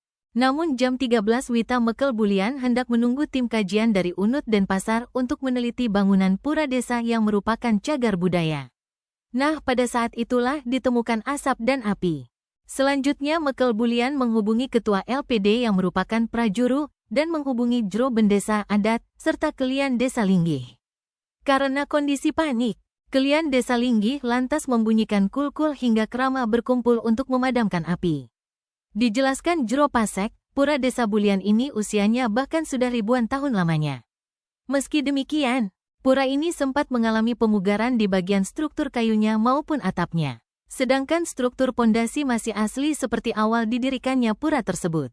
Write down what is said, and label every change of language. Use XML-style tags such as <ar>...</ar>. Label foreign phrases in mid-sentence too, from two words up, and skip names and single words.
<id>Namun jam 13 WITA Mekel Bulian hendak menunggu tim kajian dari Unut Denpasar untuk meneliti bangunan Pura Desa yang merupakan cagar budaya. Nah, pada saat itulah ditemukan asap dan api. Selanjutnya Mekel Bulian menghubungi Ketua LPD yang merupakan prajuru dan menghubungi Jro Bendesa Adat serta Kelian Desa Linggih. Karena kondisi panik, Kelian Desa Linggih lantas membunyikan kulkul hingga kerama berkumpul untuk memadamkan api. Dijelaskan Jro Pasek, Pura Desa Bulian ini usianya bahkan sudah ribuan tahun lamanya. Meski demikian, pura ini sempat mengalami pemugaran di bagian struktur kayunya maupun atapnya. Sedangkan struktur pondasi masih asli seperti awal didirikannya pura tersebut.</id>